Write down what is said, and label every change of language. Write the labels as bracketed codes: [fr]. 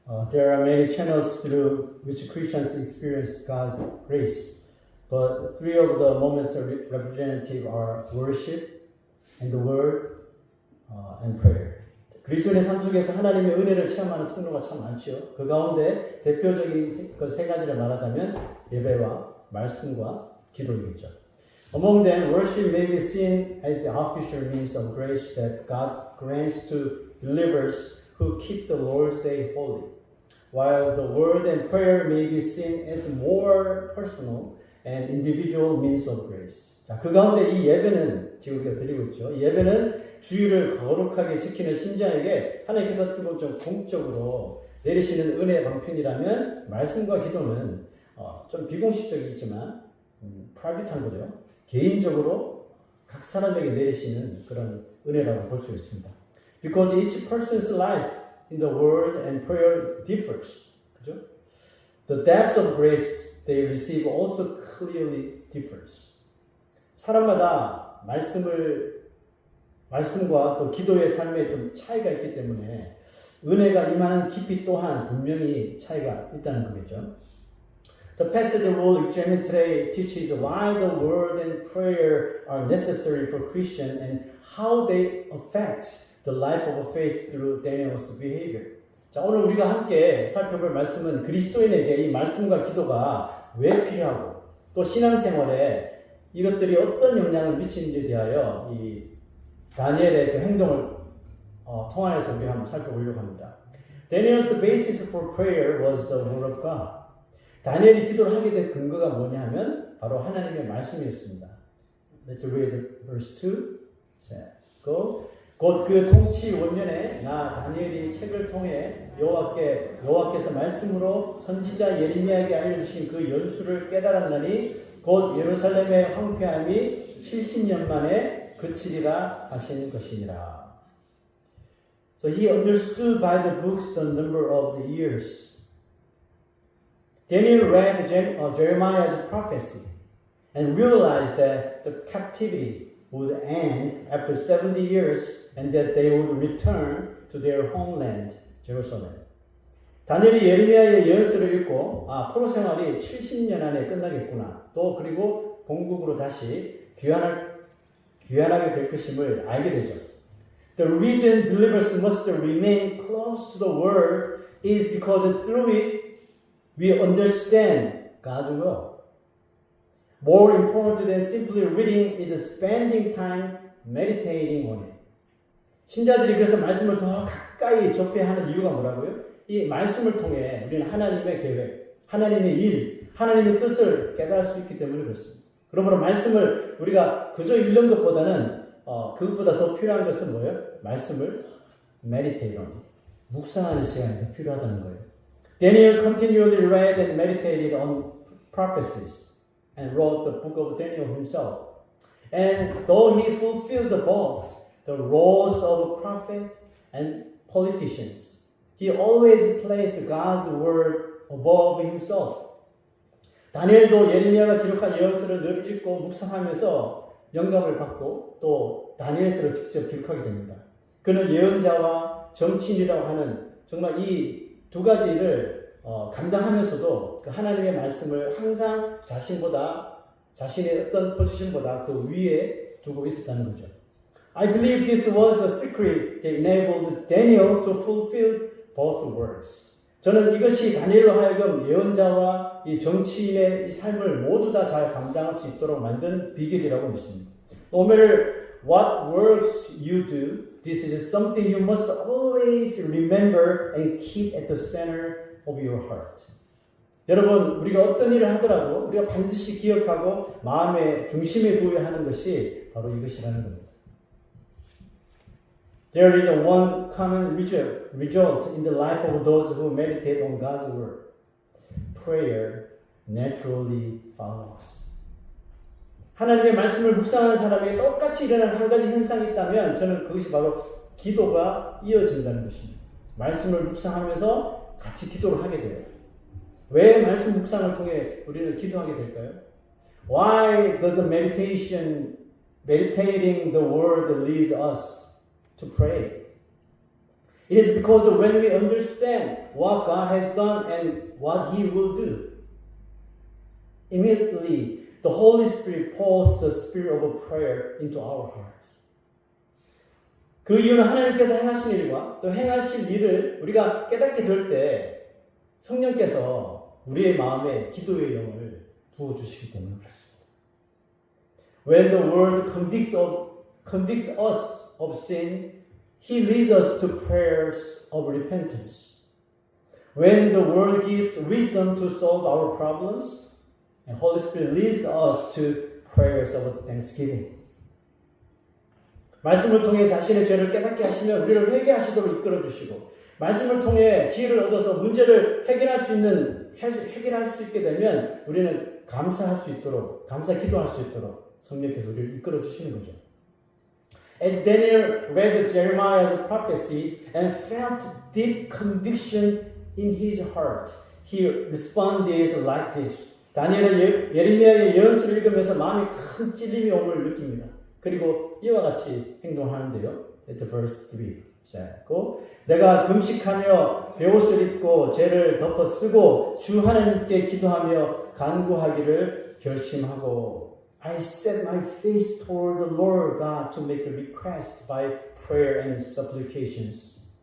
[en] There are many channels through which Christians experience God's grace, but three of the moments representative are worship, and the word, and prayer. [ko] 그리스도인의 삶 속에서 하나님의 은혜를 체험하는 통로가 참 많죠. 그 가운데 대표적인 그 세 가지를 말하자면 예배와 말씀과 기도이겠죠. [en] Among them, worship may be seen as the official means of grace that God grants to believers who keep the Lord's Day holy, while the word and prayer may be seen as more personal and individual means of grace. [ko] 자, 그 가운데 이 예배는 지금 우리가 드리고 있죠. 이 예배는 주의를 거룩하게 지키는 신자에게 하나님께서 어떻게 보면 좀 공적으로 내리시는 은혜의 방편이라면 말씀과 기도는 좀 비공식적이지만 프라이빗한 거죠. 개인적으로 각 사람에게 내리시는 그런 은혜라고 볼 수 있습니다. [en] Because each person's life in the word and prayer differs. [ko] 그죠? [en] The depth of grace they receive also clearly differs. [ko] 사람마다 말씀과 또 기도의 삶에 좀 차이가 있기 때문에 은혜가 임하는 깊이 또한 분명히 차이가 있다는 거겠죠. [en] The passage we'll examine today teaches why the word and prayer are necessary for Christian and how they affect the life of faith through Daniel's behavior. [ko] 자, 오늘 우리가 함께 살펴볼 말씀은 그리스도인에게 이 말씀과 기도가 왜 필요하고 또 신앙생활에 이것들이 어떤 영향을 미치는지에 대하여 이 다니엘의 그 행동을 통하여서 우리 한번 살펴보려고 합니다. [en] Daniel's basis for prayer was the word of God. [ko] 다니엘이 기도를 하게 된 근거가 뭐냐 하면 바로 하나님의 말씀이었습니다. [en] Let's read verse 2. Go. [ko] 곧 그 통치 원년에 나 다니엘이 책을 통해 여호와께서 말씀으로 선지자 예레미야에게 알려주신 그 연수를 깨달았나니 곧 예루살렘의 황폐함이 70년 만에 그치리라 하신 것이니라. [en] So he understood by the books the number of the years. Daniel read Jeremiah's prophecy and realized that the captivity would end after 70 years and that they would return to their homeland, Jerusalem. [ko] 다니엘이 예레미야의 예언서를 읽고 포로 생활이 70년 안에 끝나겠구나. 또 그리고 본국으로 다시 귀환하게 될 것임을 알게 되죠. [en] The reason believers must remain close to the word is because through it we understand God's will. More important than simply reading is spending time meditating on it. [ko] 신자들이 그래서 말씀을 더 가까이 접해야 하는 이유가 뭐라고요? 이 말씀을 통해 우리는 하나님의 계획, 하나님의 일, 하나님의 뜻을 깨달을 수 있기 때문에 그렇습니다. 그러므로 말씀을 우리가 그저 읽는 것보다는 그것보다 더 필요한 것은 뭐예요? 말씀을 [en] meditate on, [ko] 묵상하는 시간이 더 필요하다는 거예요. [en] Daniel continually read and meditated on prophecies and wrote the book of Daniel himself. And though he fulfilled both the roles of prophet and politicians, he always placed God's word above himself. [ko] 다니엘도 예레미야가 기록한 예언서를 늘 읽고 묵상하면서 영감을 받고 또 다니엘서를 직접 기록하게 됩니다. 그는 예언자와 정치인이라고 하는 정말 이 두 가지를 감당하면서도 그 하나님의 말씀을 항상 자신의 어떤 포지션보다 그 위에 두고 있었다는 거죠. [en] I believe this was a secret that enabled Daniel to fulfill both works. [ko] 저는 이것이 다니엘로 하여금 예언자와 이 정치인의 이 삶을 모두 다 잘 감당할 수 있도록 만든 비결이라고 믿습니다. [en] No matter what works you do, this is something you must always remember and keep at the center of your heart. [ko] 여러분, 우리가 어떤 일을 하더라도 우리가 반드시 기억하고 마음의 중심에 두어야 하는 것이 바로 이것이라는 겁니다. [en] There is one common result in the life of those who meditate on God's word. Prayer naturally follows. [ko] 하나님의 말씀을 묵상하는 사람에게 똑같이 일어나는 한 가지 현상이 있다면 저는 그것이 바로 기도가 이어진다는 것입니다. 말씀을 묵상하면서 같이 기도를 하게 돼요. 왜 말씀 묵상을 통해 우리는 기도하게 될까요? [en] Why does meditating the word lead us to pray? It is because of when we understand what God has done and what He will do. Immediately, the Holy Spirit pours the spirit of prayer into our hearts. [ko] 그 이유는 하나님께서 행하신 일과 또 행하실 일을 우리가 깨닫게 될 때 성령께서 우리의 마음에 기도의 영을 부어주시기 때문에 그렇습니다. [en] When the world convicts us of sin, He leads us to prayers of repentance. When the world gives wisdom to solve our problems, the Holy Spirit leads us to prayers of thanksgiving. [ko] 말씀을 통해 자신의 죄를 깨닫게 하시면 우리를 회개하시도록 이끌어 주시고 말씀을 통해 지혜를 얻어서 문제를 해결할 수 있게 되면 우리는 감사 기도할 수 있도록 성령께서 우리를 이끌어 주시는 거죠. [en] As Daniel read Jeremiah's prophecy and felt deep conviction in his heart, he responded like this. [ko] 다니엘은 예레미야의 예언서를 읽으면서 마음에 큰 찔림이 옴을 느낍니다. 그리고 이와 같이 행동하는데요. [en] verse 3. [ko] 시작하고 내가 금식하며 베옷을 입고 죄를 덮어 쓰고 주 하나님께 기도하며 간구하기를 결심하고 [en] I set my face toward the Lord God to make a request by prayer and supplications.